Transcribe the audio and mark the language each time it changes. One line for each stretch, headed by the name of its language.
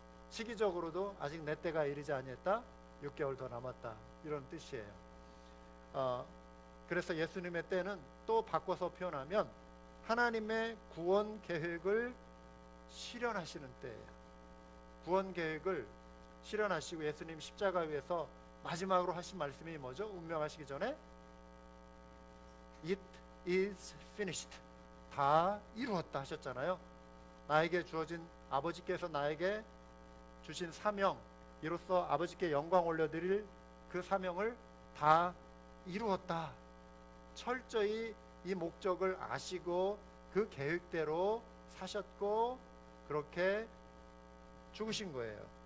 Korean: 시기적으로도 아직 내 때가 이르지 아니했다. 6개월 더 남았다. 이런 뜻이에요. 그래서 예수님의 때는 또 바꿔서 표현하면 하나님의 구원 계획을 실현하시는 때예요. 구원 계획을 실현하시고 예수님 십자가 위에서 마지막으로 하신 말씀이 뭐죠? 운명하시기 전에
English: It is finished.
Korean: 다 이루었다 하셨잖아요. 나에게 주어진, 아버지께서 나에게 주신 사명, 이로써 아버지께 영광 올려드릴 그 사명을 다 이루었다. 철저히 이 목적을 아시고 그 계획대로 사셨고 그렇게 죽으신 거예요.